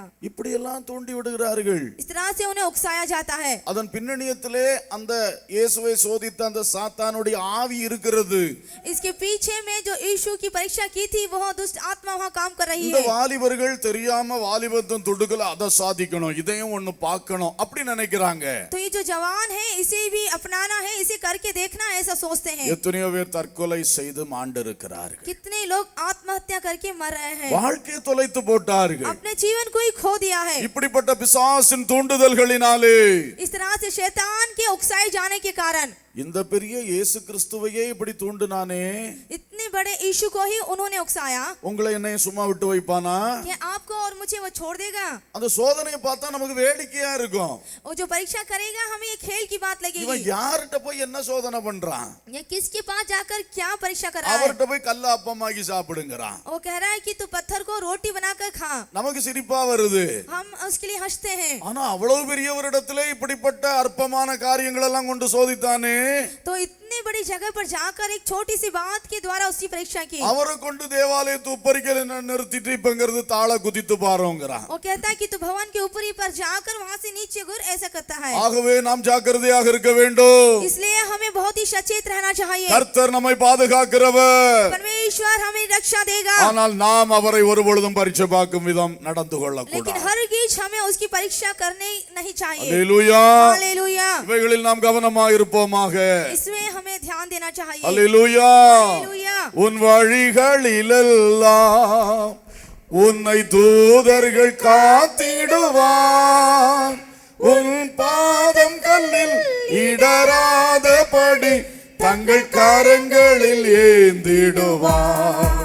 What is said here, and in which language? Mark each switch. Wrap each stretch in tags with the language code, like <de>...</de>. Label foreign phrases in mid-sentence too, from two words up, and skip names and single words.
<ta>இப்படி எல்லாம் தூண்டி விடுகிறார்கள்.</ta> <hi>इस तरह से उन्हें उकसाया जाता है।</hi> <ta>அதன் பின்னணியத்திலே அந்த இயேசுவை சோதித்த அந்த சாத்தானுடைய ஆவி இருக்கிறது.</ta> <hi>इसके पीछे में जो यीशु की परीक्षा की थी वह दुष्ट आत्मा वहां काम कर रही</hi> <ta>இந்த</ta> <hi>है।</hi> <ta>வாலிபர்கள் தெரியாம வாலிபத்தின் துடுக்கல அதை சாதிக்கணும் இதையும் ஒண்ணு பார்க்கணும் அப்படி நினைக்கிறாங்க.</ta> <hi>तो ये जो जवान है इसे भी अपनाना है, इसे करके देखना है, ऐसा सोचते हैं।</hi> <ta>எத்தனையோ பேர் தற்கொலை செய்து மாண்டிருக்கிறார்கள்.</ta> <hi>कितने लोग आत्महत्या करके मर रहे हैं,</hi> <ta>வாழ்க்கையை தொலைத்து போட்டார்கள்.</ta> <hi>अपने जीवन को ही खो दिया है।</hi> <ta>இப்படிப்பட்ட பிசாசின் தூண்டுதல்களினாலே</ta> <hi>इस तरह से शैतान के उकसाए जाने के कारण</hi> <ta>இந்த பெரிய இயேசு கிறிஸ்துவையே இப்படி தூண்டுனானே,</ta> <hi>इतने बड़े यीशु को ही उन्होंने उकसाया।</hi> <ta>உங்களை என்னைய சும்மா விட்டு வைப்பானா?</ta> <hi>कि आपको और मुझे वो छोड़ देगा?</hi> <ta>அந்த சோதனையை பார்த்தா நமக்கு வேடிக்கையா இருக்கும்.</ta> <hi>वो जो परीक्षा करेगा हमें ये खेल की बात</hi> <ta>இவன்</ta> <hi>लगेगी।</hi> <ta>யார்கிட்ட போய் என்ன சோதனை பண்றான்?</ta> <hi>ये किसके पास जाकर क्या परीक्षा कर रहा है?</hi> <ta>அவர்கிட்ட போய் கல்ல அப்பமாக்கி சாப்பிடுங்கறான்.</ta> <hi>वो कह रहा है कि तू पत्थर को रोटी बनाकर खा।</hi> <ta>நமக்கு சிரிப்பா வருது.</ta> <hi>हम उसके लिए हंसते हैं।</hi> <ta>ஆனா அவ்வளவு பெரியவரிடத்திலே இப்படிப்பட்ட அற்பமான காரியங்கள் எல்லாம் கொண்டு சோதித்தானே,</ta> <hi>तो इतनी बड़ी जगह पर जाकर एक छोटी सी बात के द्वारा उसकी परीक्षा की।</hi> <ta>அவரை கொண்டு தேவாலயத்து உப்பரிக்கல நிறுத்திட்டு இப்பங்கிறது தாள குதித்து பாருங்கறான்.</ta> <hi>वो कहता है कि तू भवन के ऊपरी पर जाकर वहां से नीचे गिर, ऐसा करता है।</hi> <ta>ஆகவே நாம் ஜாக்கிரதையாக இருக்க வேண்டும்.</ta> <hi>इसलिए हमें बहुत ही सचेत रहना चाहिए।</hi> <ta>கர்த்தர் நம்மை பாதுகாக்கிறவர்,</ta> <hi>परमेश्वर हमें रक्षा देगा,</hi> <ta>ஆனால் நாம் அவரை ஒருபொழுதும் பரீட்சை பார்க்கும் விதம் நடந்து</ta> <hi>लेकिन</hi> <ta>கொள்ளக்கூடாது.</ta> <hi>हरगिज हमें उसकी परीक्षा करनी नहीं चाहिए।</hi> <ta>அல்லேலூயா.</ta> <hi>हालेलुया।</hi> <ta>இவைகளில் நாம் கவனமாக இருப்போமாக.</ta> <hi>इसमें हमें ध्यान देना चाहिए।</hi> <ta>அல்லேலூயா.</ta> <hi>हालेलुया।</hi> <ta>உன் வழிகளிலெல்லாம் உன்னை தூதர்கள் காத்திடுவார், உன் பாதம் கல்லில் இடராதபடி தங்கள் கரங்களில் ஏந்திடுவார்.</ta>